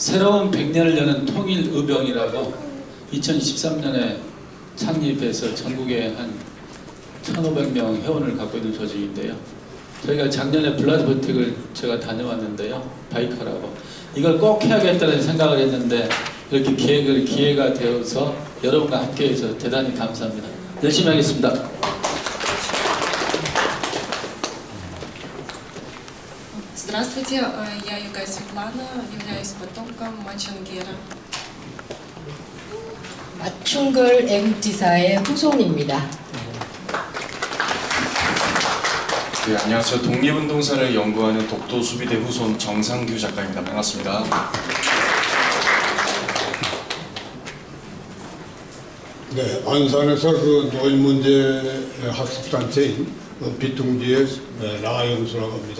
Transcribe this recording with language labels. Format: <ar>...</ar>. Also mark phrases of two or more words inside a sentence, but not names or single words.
<ko>새로운 100년을 여는 통일의병이라고 2023년에 창립해서 전국에 한 1,500명 회원을 갖고 있는 조직인데요. 저희가 작년에 블라디보스톡을 제가 다녀왔는데요. 바이카라고. 이걸 꼭 해야겠다는 생각을 했는데 이렇게 기회가 되어서 여러분과 함께해서 대단히 감사합니다. 열심히 하겠습니다.</ko> <ru>Здравствуйте, я Югай Светлана, являюсь потомком Мачангера.</ru> <ko>마충글 애국지사의 후손입니다. 네, 안녕하세요. 독립운동사를 연구하는 독도수비대 후손 정상규 작가입니다. 반갑습니다. 네, 안산에서 그 노인 문제 학습단체인 비둥지의 라영수라고 합니다.</ko>